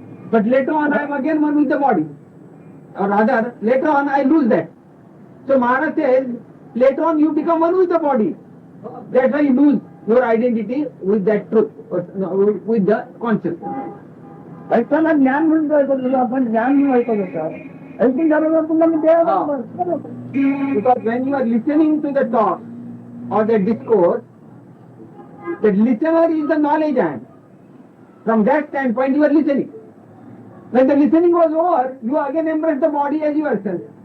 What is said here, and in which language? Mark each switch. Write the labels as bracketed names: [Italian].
[English] But later on I am again one with the body. Or rather, later on I lose that. So Maharaj says, later on you become one with the body. That's why you lose your identity with that truth, with the consciousness. [Marathi] ऐकताना ज्ञान म्हणून ऐकत होतो आपण, ज्ञान म्हणून ऐकत होतो. ऐकून झालं पुन्हा मी [English] Because when you are listening to the talk or the discourse, the listener is the knowledge hand. From that standpoint you are listening. When the listening was over, you again embrace the body as yourself.